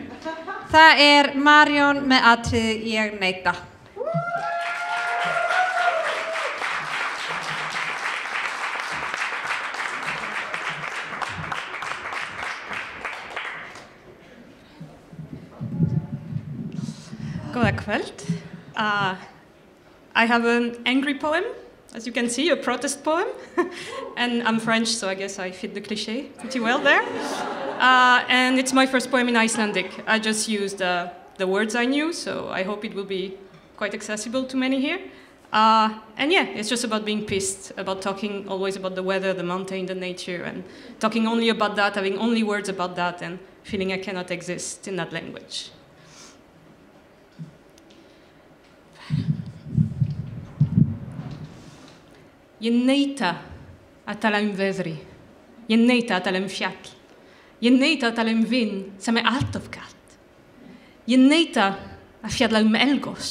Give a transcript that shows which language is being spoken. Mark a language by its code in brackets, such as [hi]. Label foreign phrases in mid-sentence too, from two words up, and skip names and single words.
[is] Það Marion með atriðið Ég neita. Góða kvöld. [en] I have an angry poem, as you can see, a protest poem. And I'm French, so I guess I fit the cliché pretty well there. And it's my first poem in Icelandic. I just used the words I knew, so I hope it will be quite accessible to many here. And yeah, it's just about being pissed, about talking always about the weather, the mountain, the nature, and talking only about that, having only words about that, and feeling I cannot exist in that language. [is] Ég neita að tala veðri. Ég neita að tala fjall. Ég neita að tala vind sem allt of kalt. Ég neita að fjalla eldgos.